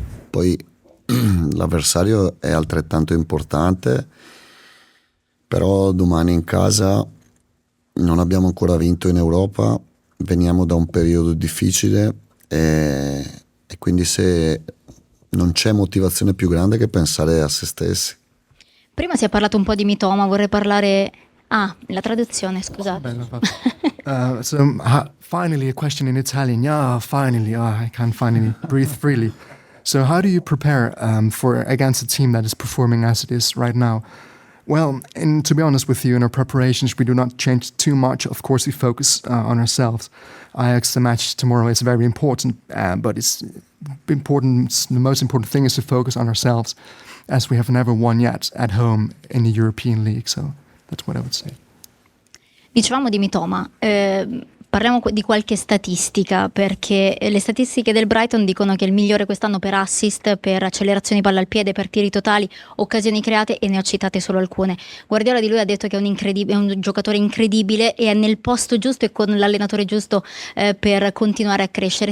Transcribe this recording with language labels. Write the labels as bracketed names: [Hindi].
[Italian] Poi l'avversario è altrettanto importante, però domani in casa non abbiamo ancora vinto in Europa, veniamo da un periodo difficile e quindi se non c'è motivazione più grande che pensare a se stessi. Prima si è parlato un po' di Mitoma, vorrei parlare... la traduzione, scusate. [English] Finally, a question in Italian. Yeah, finally. I can finally breathe freely. So, how do you prepare against a team that is performing as it is right now? Well, and to be honest with you, in our preparations, we do not change too much. Of course, we focus on ourselves. Ajax, the match tomorrow is very important, but it's important. The most important thing is to focus on ourselves, as we have never won yet at home in the European League. So. That's what I would say. [Italian] Dicevamo di Mitoma, parliamo di qualche statistica, perché le statistiche del Brighton dicono che è il migliore quest'anno per assist, per accelerazioni palla al piede, per tiri totali, occasioni create, e ne ho citate solo alcune. Guardiola di lui ha detto che è un giocatore incredibile e è nel posto giusto e con l'allenatore giusto per continuare a crescere.